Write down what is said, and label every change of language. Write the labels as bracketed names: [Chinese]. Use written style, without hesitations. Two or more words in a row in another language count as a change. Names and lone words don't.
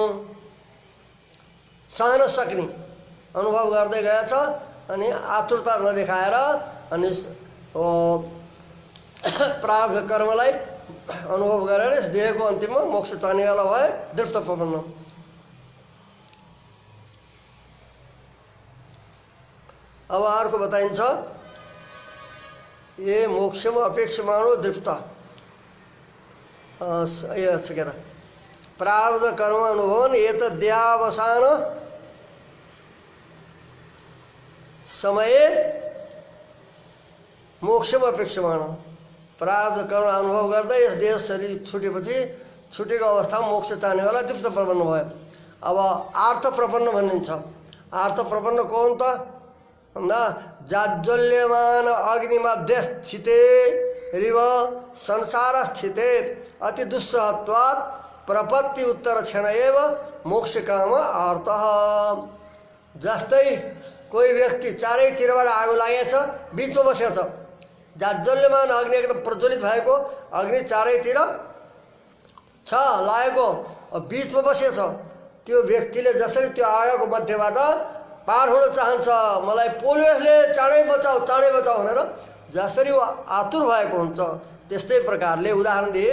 [Nepali] सहन सक्ने अनुभव गर्दै गएछ अनि आतुरता नदेखाएर अनि प्रारब्ध कर्मलाई अनुभव गरेर यस देहको अन्तिममा मोक्ष चाहनेवाला भए दृष्ट प्रपन्न। अब अर्को बताइन्छ, [Sanskrit] ये मोक्षम अपेक्षमाणो दृष्ट के प्रारब्ध कर्म अनुभवन एतद्यावसान समये मोक्षम अपेक्षमाण। [Nepali] प्रारब्ध कर्म अनुभव गर्दै यस देह शरीर छुटेपछि छुटेको अवस्थामा मोक्ष चाहनेवाला दृष्ट प्रपन्न भयो। अब आर्थ प्रपन्न भनिन्छ। आर्थ प्रपन्न को हुन् त भन्दा [Sanskrit] जाज्वल्यमान अग्निमध्ये स्थिते रिव संसार स्थिते अति दुस्सहत्वात् प्रपत्ति उत्तर क्षण एव मोक्ष काम आर्थ। [Nepali] जस्तै कोही व्यक्ति चारैतिरबाट आगो लागेछ, बिचमा बसेछ, जाज्वल्यमान अग्नि एकदम प्रज्वलित भएको अग्नि चारैतिर छ लागेको, बिचमा बसेछ, त्यो व्यक्तिले जसरी त्यो आगोको मध्यबाट पार हुन चाहन्छ, मलाई पोल्यो यसले, चाँडै बचाऊ भनेर जसरी आतुर भएको हुन्छ, त्यस्तै प्रकारले उदाहरण दिए।